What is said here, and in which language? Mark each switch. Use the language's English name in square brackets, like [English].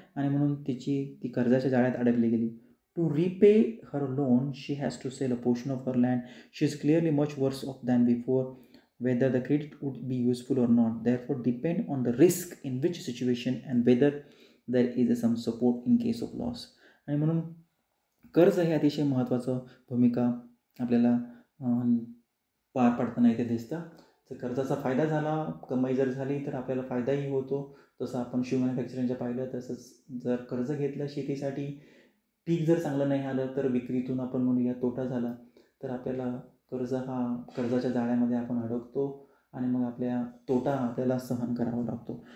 [Marathi] आणि म्हणून ती कर्जाच्या जाळ्यात अडकली गेली. [English] To repay her loan she has to sell a portion of her land. She is clearly much worse off than before. whether the credit would be useful or not, therefore depend on the risk in which situation and whether there is some support in case of loss. [Marathi] आणि म्हणून कर्ज हे अतिशय महत्त्वाचं भूमिका आपल्याला पार पाडताना इथे दिसतं. जर कर्जाचा फायदा झाला, कमाई जर झाली तर आपल्याला फायदाही होतो. जसं आपण शू मॅन्युफॅक्चरिंगच्या पाहिलं, तसंच जर कर्ज घेतलं शेतीसाठी, पीक जर चांगलं नाही आलं तर विक्रीतून आपण म्हणूया तोटा झाला, तर आपल्याला कर्जाच्या जाळ्यामध्ये आपण अडकतो आणि मग तोटा आपल्याला सहन करावा लागतो.